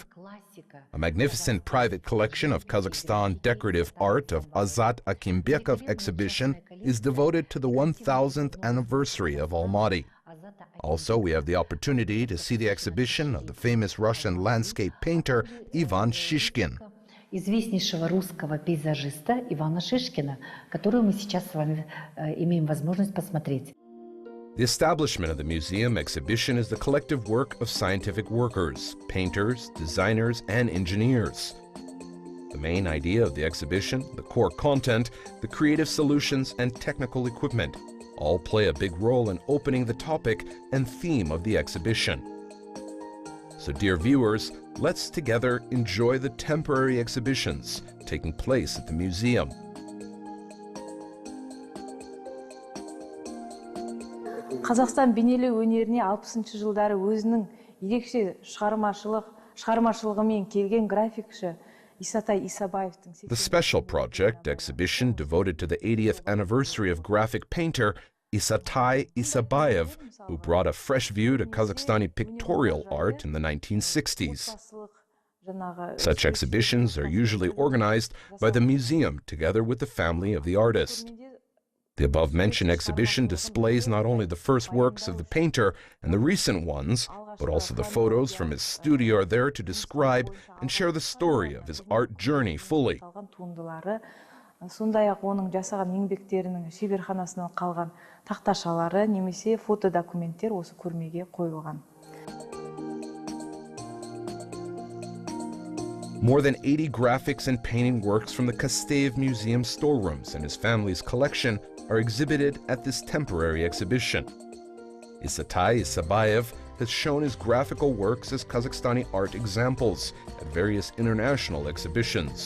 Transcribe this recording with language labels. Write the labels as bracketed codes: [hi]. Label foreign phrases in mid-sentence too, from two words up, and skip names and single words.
[en] A magnificent private collection of Kazakhstan decorative art of Azat Akimbekov exhibition is devoted to the 1000th anniversary of Almaty. Also, we have the opportunity to see the exhibition of the famous Russian landscape painter Ivan Shishkin. [ru] Известнейшего русского пейзажиста Ивана Шишкина, которую мы сейчас с вами имеем возможность посмотреть. [en] The establishment of the museum exhibition is the collective work of scientific workers, painters, designers, and engineers. The main idea of the exhibition, the core content, the creative solutions, and technical equipment all play a big role in opening the topic and theme of the exhibition. So, dear viewers, let's together enjoy the temporary exhibitions taking place at the museum. [kk] Қазақстан бейнелеу өнеріне 60-шы жылдары өзінің ерекше шығармашылығымен келген графикші Исатай Исабаевтың [en] The special project exhibition devoted to the 80th anniversary of graphic painter Isatai Isabayev, who brought a fresh view to Kazakhstani pictorial art in the 1960s. Such exhibitions are usually organized by the museum together with the family of the artist. The above-mentioned exhibition displays not only the first works of the painter and the recent ones, but also the photos from his studio are there to describe and share the story of his art journey fully. [kk] Сондай-ақ оның жасаған еңбектерінің шеберханасынан қалған тақташалары немесе фотодокументтер осы көрмеге қойылған. [en] More than 80 graphics and painting works from the Kasteyev Museum storerooms and his family's collection are exhibited at this temporary exhibition. Isatai Isabayev has shown his graphical works as Kazakhstani art examples at various international exhibitions.